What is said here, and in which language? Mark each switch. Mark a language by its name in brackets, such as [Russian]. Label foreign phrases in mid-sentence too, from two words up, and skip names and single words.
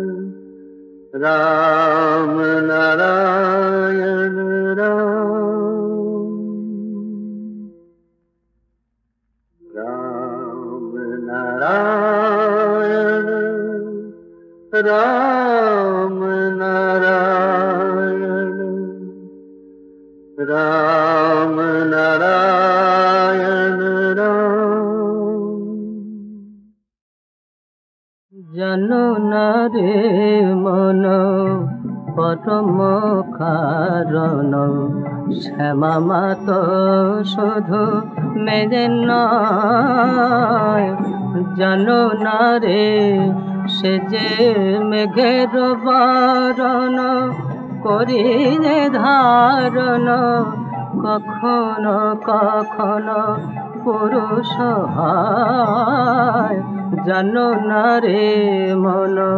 [Hindi] राम नारायण राम नारायण राम नारायण राम नारायण [Bangla] জানো না রে মন পরম কারণ শ্যামা মাত শুধু মেরে নয় জানো না রে সে যে মেঘের বরণ করিলে ধারণ কখনো কখনো পুরুষ হয় জানো না রে মন